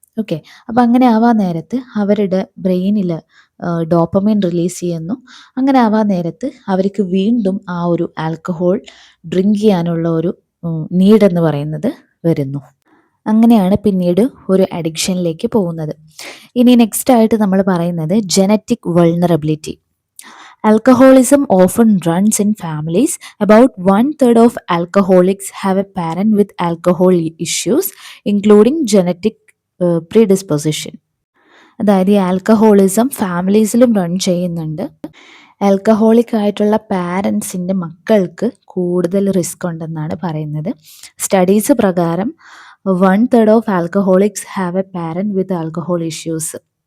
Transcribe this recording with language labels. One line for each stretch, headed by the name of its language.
Malayalam: Okay, അപ്പോൾ അങ്ങനെ ആവാൻ നേരത്ത് അവരുടെ ബ്രെയിനിൽ ഡോപ്പമിൻ റിലീസ് ചെയ്യുന്നു. അങ്ങനെ ആവാൻ നേരത്ത് അവർക്ക് വീണ്ടും ആ ഒരു ആൽക്കഹോൾ ഡ്രിങ്ക് ചെയ്യാനുള്ള ഒരു നീഡ് എന്ന് പറയുന്നത് വരുന്നു. അങ്ങനെയാണ് പിന്നീട് ഒരു അഡിക്ഷനിലേക്ക് പോകുന്നത്. ഇനി നെക്സ്റ്റ് ആയിട്ട് നമ്മൾ പറയുന്നത് genetic vulnerability.
English: Alcoholism often runs in families. About 1/3 of alcoholics have a parent with alcohol issues, including genetic predisposition.
Malayalam: അതായത് ഈ ആൽക്കഹോളിസം ഫാമിലീസിലും റൺ ചെയ്യുന്നുണ്ട്. ആൽക്കഹോളിക് ആയിട്ടുള്ള പാരൻസിൻ്റെ മക്കൾക്ക് കൂടുതൽ റിസ്ക് ഉണ്ടെന്നാണ് പറയുന്നത്.
English: studies
Malayalam: പ്രകാരം
English: 1/3 of alcoholics have a parent with alcohol issues.